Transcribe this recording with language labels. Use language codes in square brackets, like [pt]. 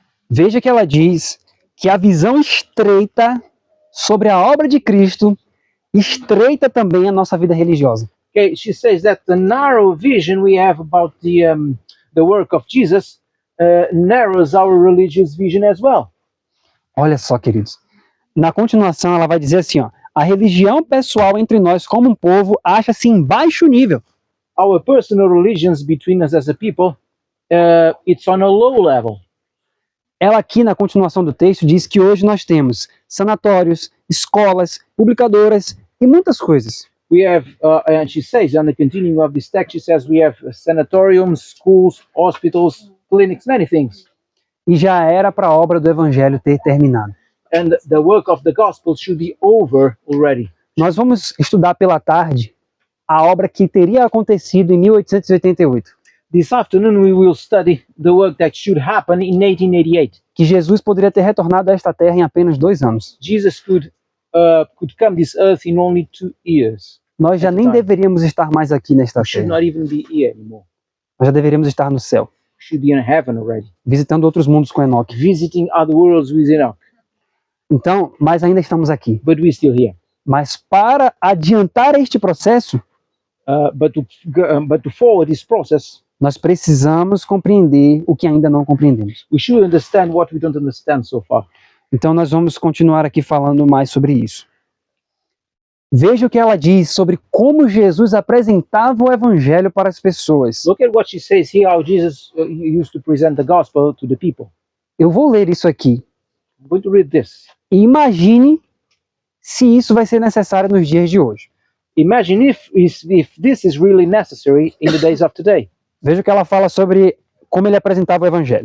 [pt] Veja que ela diz que a visão estreita sobre a obra de Cristo estreita também a nossa vida religiosa. [en] Okay, she says that the narrow vision we have about the work of Jesus narrows our religious vision as well. [pt] Olha só, queridos. Na continuação, ela vai dizer assim, ó, a religião pessoal entre nós como um povo acha-se em baixo nível. [en] Our personal religions between us as a people, it's on a low level. [pt] Ela aqui na continuação do texto diz que hoje nós temos sanatórios, escolas, publicadoras e muitas coisas. [en] We have, and she says, on the continuing of this text, she says we have sanatoriums, schools, hospitals, clinics, many things. [pt] E já era para a obra do Evangelho ter terminado. [en] And the work of the gospel should be over already. [pt] Nós vamos estudar pela tarde a obra que teria acontecido em 1888. [en] This afternoon we will study the work that should happen in 1888. [pt] Que Jesus poderia ter retornado a esta terra em apenas 2 anos. [en] Jesus could come this earth in only 2 years. [pt] Nós já nem deveríamos estar mais aqui nesta [en] We should [pt] terra. [en] not even be here anymore. [pt] Nós já deveríamos estar no céu, [en] We should be in heaven already, [pt] visitando outros mundos com Enoque. [en] visiting other worlds with Enoch. [pt] Então, mas ainda estamos aqui. [en] But we're still here. [pt] Mas para adiantar este processo, [en] But to forward this process, [pt] nós precisamos compreender o que ainda não compreendemos. [en] we should understand what we don't understand so far. [pt] Então nós vamos continuar aqui falando mais sobre isso. Veja o que ela diz sobre como Jesus apresentava o evangelho para as pessoas. [en] Look at what she says here, how Jesus used to present the gospel to the people. [pt] Eu vou ler isso aqui. [en] I'm going to read this. [pt] E imagine se isso vai ser necessário nos dias de hoje. [en] Imagine if this is really necessary in the days of today. [pt] Veja o que ela fala sobre como ele apresentava o evangelho.